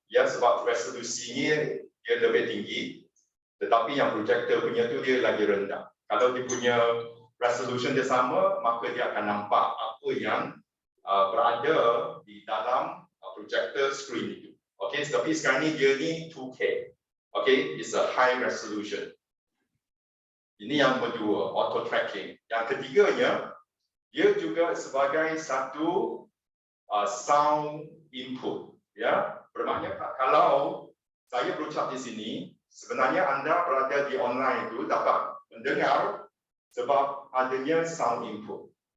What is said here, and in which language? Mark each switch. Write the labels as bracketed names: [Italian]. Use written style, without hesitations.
[Malay] Ya, sebab resolusinya dia lebih tinggi, tetapi yang projector punya tu dia lagi rendah. Kalau dia punya resolution dia sama, maka dia akan nampak apa yang berada di dalam projector screen itu. Okey, tapi sekarang ni dia ni 2K. [English] Okey, it's a high resolution. [Malay] Ini yang kedua, auto tracking. Yang ketiganya, dia juga sebagai satu sound input. Ya, bermakna kalau saya berucap di sini, sebenarnya anda berada di online itu dapat mendengar sebab adanya sound input.